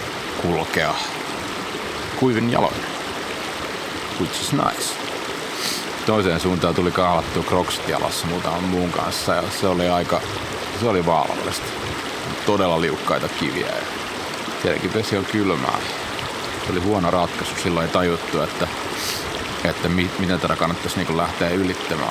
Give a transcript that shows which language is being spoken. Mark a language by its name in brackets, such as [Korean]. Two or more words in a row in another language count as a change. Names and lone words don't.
[Finnish] kulkea kuivin jaloin. [English] Which is nice. [Finnish] toiseen suuntaan tuli kahlattua kroksit jalassa muutaman muun kanssa ja se oli vaarallista. Todella liukkaita kiviä ja sielläkin vesi on kylmää. Se oli huono ratkaisu. Silloin ei tajuttu, että miten tätä kannattaisi niin lähteä ylittämään.